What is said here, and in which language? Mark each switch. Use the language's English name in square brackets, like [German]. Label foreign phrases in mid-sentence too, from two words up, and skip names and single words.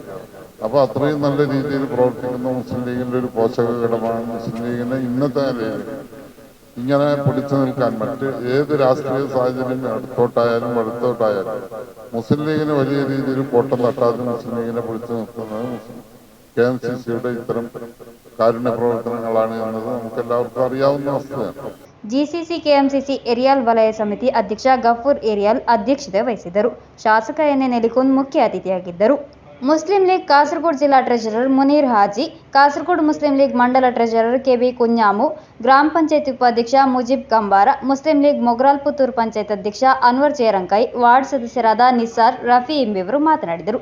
[Malayalam] അപ്പോൾ അത്രയും നല്ല രീതിയിൽ പ്രവർത്തിക്കുന്ന മുസ്ലിം ലീഗിൻ്റെ ഒരു പോഷക ഘടകമാണ് മുസ്ലിം ലീഗിനെ ഇന്നത്തെ നിലയിൽ ഇങ്ങനെ പിടിച്ചു നിൽക്കാൻ. മറ്റ് ഏത് രാഷ്ട്രീയ സാഹചര്യം അടുത്തോട്ടായാലും വലത്തോട്ടായാലും മുസ്ലിം ലീഗിന് വലിയ രീതിയിൽ കോട്ടം തട്ടാതെ മുസ്ലിം ലീഗിനെ പിടിച്ചു നിർത്തുന്നത് KMCCയുടെ ഇത്തരം കാരുണ്യ പ്രവർത്തനങ്ങളാണ് എന്നത് നമുക്കെല്ലാവർക്കും അറിയാവുന്ന വസ്തുതയാണ്. [Kannada] ಜಿಸಿಸಿ ಕೆಎಂಸಿಸಿ ಏರಿಯಾಲ್ ವಲಯ ಸಮಿತಿ ಅಧ್ಯಕ್ಷ ಗಫೂರ್ ಏರಿಯಾಲ್ ಅಧ್ಯಕ್ಷತೆ ವಹಿಸಿದ್ದರು. ಶಾಸಕ ಎನ್ ಎ ನೆಲಿಕುಂದ್ ಮುಖ್ಯ ಅತಿಥಿಯಾಗಿದ್ದರು. ಮುಸ್ಲಿಂ ಲೀಗ್ ಕಾಸರಗೋಡು ಜಿಲ್ಲಾ ಟ್ರೆಜರರ್ ಮುನೀರ್ ಹಾಜಿ, ಕಾಸರಗೋಡು ಮುಸ್ಲಿಂ ಲೀಗ್ ಮಂಡಲ ಟ್ರೆಜರರ್ ಕೆಬಿ ಕುഞ്ഞാಮು, ಗ್ರಾಮ ಪಂಚಾಯತ್ ಉಪಾಧ್ಯಕ್ಷ ಮುಜೀಬ್ ಕಂಬಾರ, ಮುಸ್ಲಿಂ ಲೀಗ್ ಮೊಗ್ರಾಲ್ ಪುತ್ತೂರು ಪಂಚಾಯತ್ ಅಧ್ಯಕ್ಷ ಅನ್ವರ್ ಚೇರಂಕೈ, ವಾರ್ಡ್ ಸದಸ್ಯರಾದ ನಿಸಾರ್, ರಫಿ ಎಂಬಿವರು ಮಾತನಾಡಿದರು.